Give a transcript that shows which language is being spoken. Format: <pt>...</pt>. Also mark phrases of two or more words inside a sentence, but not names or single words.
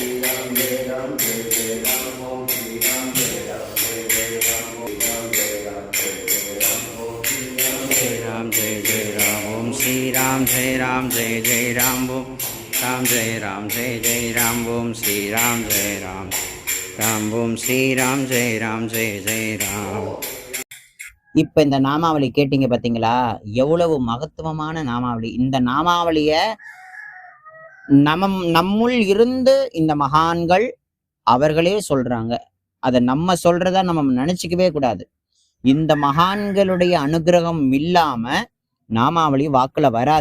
<hi>राम जय जय राम ओम श्रीराम जय राम जय जय राम ओम राम जय राम जय जय राम ओम श्रीराम जय राम राम ओम श्रीराम जय राम जय जय राम.</hi> <ta>இப்ப இந்த நாமாவளி கேட்டீங்க பாத்தீங்களா? எவ்வளவு மகத்துவமான நாமாவளி. இந்த நாமாவளிய நம்முள் இருந்து இந்த மகான்கள் அவர்களே சொல்றாங்க. அதை நம்ம சொல்றதா நம்ம நினைச்சுக்கவே கூடாது. இந்த மகான்களுடைய அனுகிரகம் இல்லாம நாமாவளி வாக்குல வராது.</ta>